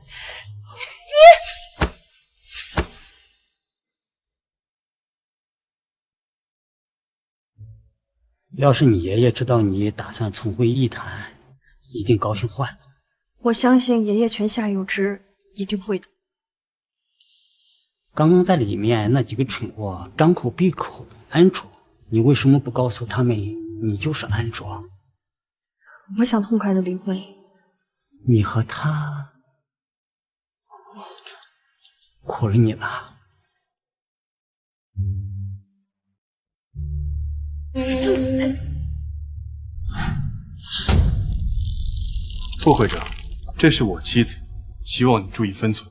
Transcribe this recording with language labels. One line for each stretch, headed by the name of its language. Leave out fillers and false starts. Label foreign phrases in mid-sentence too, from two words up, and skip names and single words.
Chinese: 要是你爺爺知道你打算重回藝壇，一定高興壞了。我相信爺爺泉下有知，一定會的。剛剛在裡面那幾個蠢貨張口閉口安卓，你為什麼不告訴他們你就是安卓？我想痛快的離婚。你和他苦了你了。副会长，这是我妻子，希望你注意分寸。